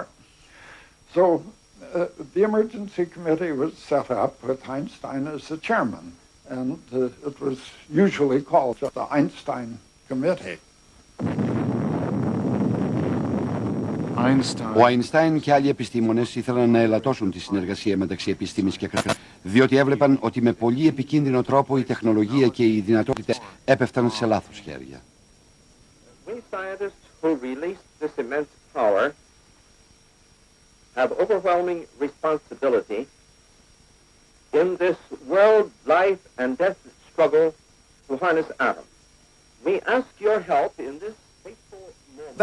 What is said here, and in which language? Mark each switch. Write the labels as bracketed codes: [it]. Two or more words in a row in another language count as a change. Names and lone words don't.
[en] So the emergency committee was set up with Einstein as the chairman, and it was usually called the Einstein Committee. [el] Ο Αϊνστάιν και άλλοι επιστήμονες ήθελαν να ελαττώσουν τη συνεργασία μεταξύ επιστήμης και κράτους, διότι έβλεπαν ότι με πολύ επικίνδυνο τρόπο η τεχνολογία και οι δυνατότητες έπεφταν σε λάθος χέρια. [en] We scientists who released this immense power have overwhelming responsibility in this world life and death struggle to harness atoms. We ask your help in this fateful moment.